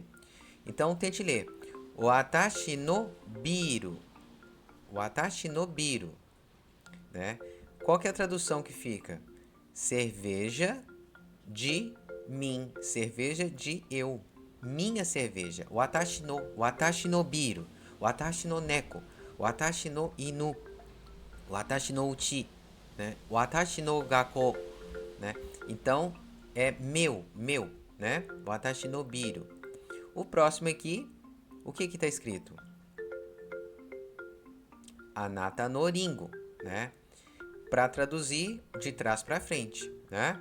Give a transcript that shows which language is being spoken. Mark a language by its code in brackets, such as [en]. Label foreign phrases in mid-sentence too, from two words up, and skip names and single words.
[pt] Então tente ler. [ja] 私のビール. 私のビール, né? [pt] Qual que é a tradução que fica? Cerveja de mim, cerveja de eu, minha cerveja. [ja] 私のビール、私の猫、私の犬、私の家, né? 私の学校, [pt] né? Então é meu, né? [ja] 私のビール. [pt] O próximo aqui, o que está escrito? [ja] あなたのりんご, né? [pt] Para traduzir de trás para frente, né?